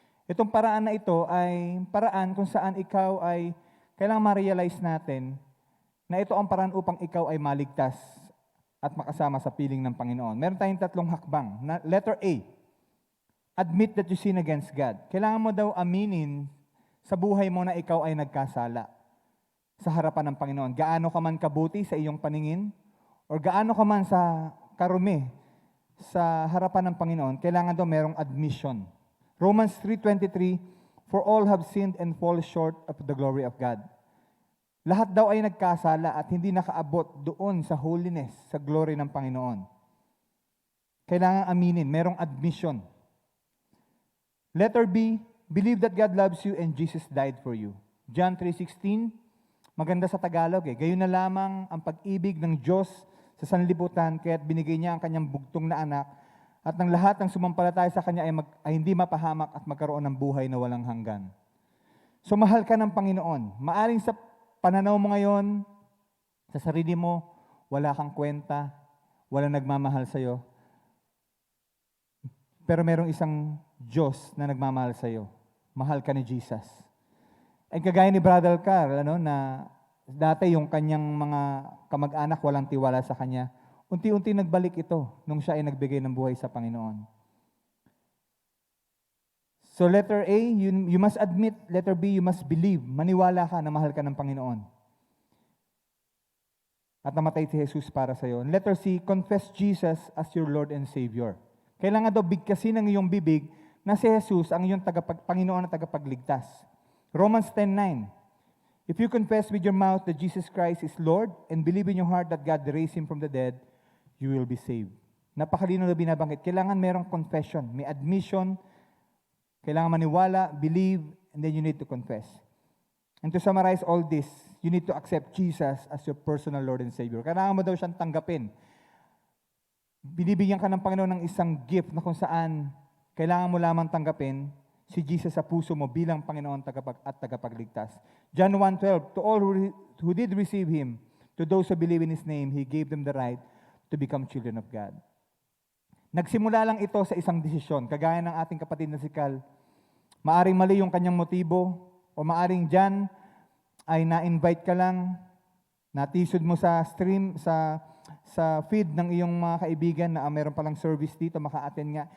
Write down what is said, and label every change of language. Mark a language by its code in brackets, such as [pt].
[tl] Itong paraan na ito ay paraan kung saan ikaw ay kailangang ma-realize natin na ito ang paraan upang ikaw ay maligtas at makasama sa piling ng Panginoon. Meron tayong 3 hakbang. [en] Letter A, admit that you sin against God. [tl] Kailangan mo daw aminin sa buhay mo na ikaw ay nagkasala sa harapan ng Panginoon. Gaano ka man kabuti sa iyong paningin or gaano ka man sa karumi sa harapan ng Panginoon, kailangan daw merong admission. [en] Romans 3:23, for all have sinned and fall short of the glory of God. [tl] Lahat daw ay nagkasala at hindi nakaabot doon sa holiness, sa glory ng Panginoon. Kailangan aminin, merong admission. [en] Letter B, believe that God loves you and Jesus died for you. [tl] John 3:16, maganda sa Tagalog gayon na lamang ang pag-ibig ng Diyos sa sanlibutan, kaya't binigay niya ang kanyang bugtong na anak at ng lahat ng sumampalataya sa kanya ay hindi mapahamak at magkaroon ng buhay na walang hanggan. So mahal ka ng Panginoon. Maaring sa pananaw mo ngayon, sa sarili mo, wala kang kwenta, wala nagmamahal sa'yo. Pero merong isang Diyos na nagmamahal sa'yo. Mahal ka ni Jesus. Ay kagaya ni Brother Carl, na dati yung kanyang mga kamag-anak walang tiwala sa kanya, unti-unti nagbalik ito nung siya ay nagbigay ng buhay sa Panginoon. [en] So letter A, you must admit. Letter B, you must believe. [tl] Maniwala ka na mahal ka ng Panginoon. At namatay si Jesus para sa iyo. [en] Letter C, confess Jesus as your Lord and Savior. [tl] Kailangan daw bigkasin ng iyong bibig na si Jesus ang iyong Panginoon at tagapagligtas. [en] Romans 10:9, if you confess with your mouth that Jesus Christ is Lord and believe in your heart that God raised Him from the dead, you will be saved. [tl] Napakalino na binabanggit. Kailangan merong confession, may admission. Kailangan maniwala, believe, [en] and then you need to confess. And to summarize all this, you need to accept Jesus as your personal Lord and Savior. [tl] Kailangan mo daw siyang tanggapin. Binibigyan ka ng Panginoon ng isang gift na kung saan kailangan mo lamang tanggapin si Jesus sa puso mo bilang Panginoon at tagapagligtas. [en] John 1:12, to all who did receive Him, to those who believe in His name, He gave them the right to become children of God. [tl] Nagsimula lang ito sa isang desisyon. Kagaya ng ating kapatid na si Cal, maaring mali yung kanyang motibo, o maaring dyan ay na-invite ka lang, natisod mo sa stream, sa feed ng iyong mga kaibigan na meron palang service dito, maka-attend nga.